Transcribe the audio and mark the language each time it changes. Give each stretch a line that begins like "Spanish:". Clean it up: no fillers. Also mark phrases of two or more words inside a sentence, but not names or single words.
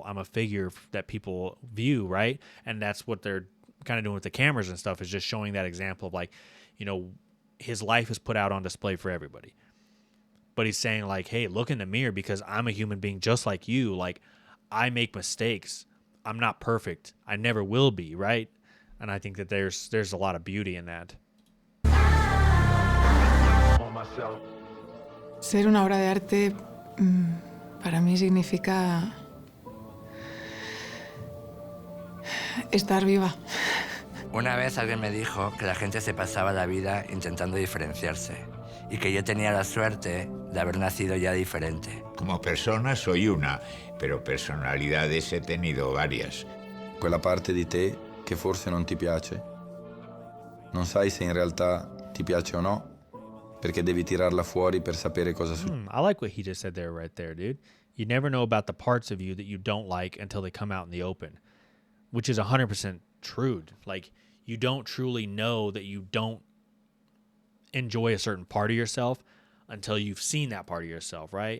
English: I'm a figure that people view, right? And that's what they're kind of doing with the cameras and stuff, is just showing that example of like, you know, his life is put out on display for everybody. But he's saying like, hey, look in the mirror because I'm a human being just like you. Like I make mistakes. I'm not perfect. I never will be, right? And I think that there's a lot of beauty in that.
Spanish: Ser una obra de arte para mí significa estar viva. Una vez alguien me dijo que la gente se pasaba la vida intentando diferenciarse y que yo tenía la suerte de haber nacido ya diferente. Como persona soy una, pero personalidades he tenido varias.
Italian: Quella parte di te che forse non ti piace, non sai se in realtà ti piace o no, perché devi tirarla fuori per sapere cosa succede.
English: I like what he just said there, right there, dude. You never know about the parts of you that you don't like until they come out in the open, which is 100% true. Like, you don't truly know that you don't enjoy a certain part of yourself until you've seen that part of yourself, right?